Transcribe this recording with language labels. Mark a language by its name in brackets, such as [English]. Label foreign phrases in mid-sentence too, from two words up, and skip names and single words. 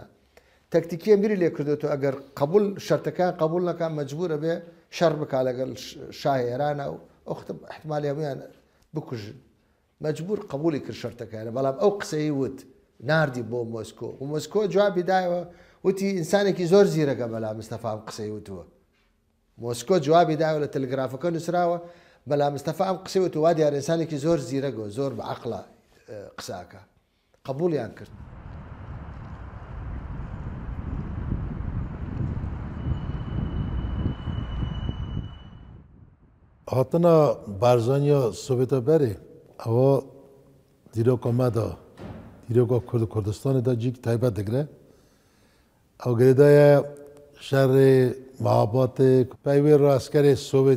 [Central Kurdish] تەکتیکیە بیری لێ کردو تۆ ئەگەر قبول شەرتەکان قبول نەکان مەجبورە بێ شەڕ بکا لەگەڵ شای ئێرانە و ئەوختە احتمالی هەمویان بکوژن مەجبور قبولی کرد شەرتەکانە بەڵام ئەو قسەی وت ناردی بۆ مۆسکۆ و مۆسکۆ جوابی دایەوە وتی ئینسانێکی زۆر زیرەکە مەلا مستەفا ئەم قسەی وتووە مۆسکۆ جوابی دایەوە لە تەلگرافەکە نووسراوە مەلا مستەفا ئەم قسەی وتووە وا دیارە ئینسانێکی زۆر زیرەگە و زۆر بەعەقڵە قساکە قبولیان کرد [Kurdish] هاتنا بارزانیا سوویتا بری اوا دیروکا مدا دیروکا کردستان دا جیک تایبت دگره او گریدای شهر محابات پیوی را اسکر سوویت